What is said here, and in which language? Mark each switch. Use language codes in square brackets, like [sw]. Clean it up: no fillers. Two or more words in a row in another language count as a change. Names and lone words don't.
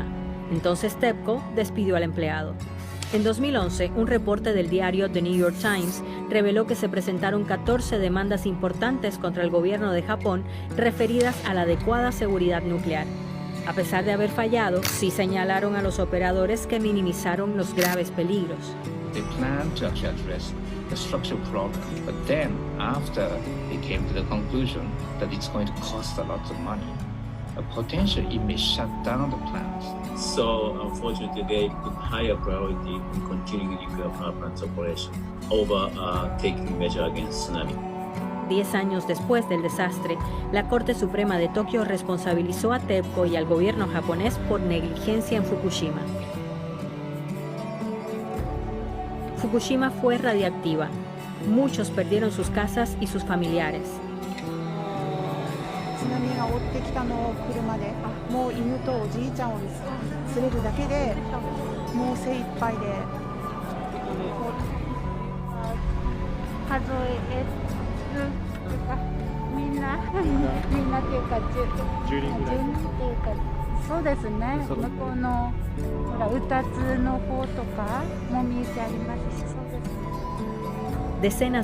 [es] Entonces TEPCO despidió al empleado. En 2011, un reporte del diario The New York Times reveló que se presentaron 14 demandas importantes contra el gobierno de Japón referidas a la adecuada seguridad nuclear. A pesar de haber fallado, sí señalaron a los operadores que minimizaron los graves peligros. [en] They planned to actually address the structural problem, but then after they came to the conclusion that it's going to cost a lot of money, potentially it may shut down the plants. So unfortunately, they put higher priority in continuing nuclear power plants operation over taking measure against tsunami. [es] 10 años después del desastre, la Corte Suprema de Tokio responsabilizó a TEPCO y al gobierno japonés por negligencia en Fukushima. Fukushima fue radiactiva. Muchos perdieron sus casas y sus familiares. [ja] 津波が追ってきたのを車で、もう犬とおじいちゃんを連れるだけでもう精一杯で数えるとかみんなっていうか10人っていうかそうですね向こうのほら歌津の方とかもみじありますしそうですね。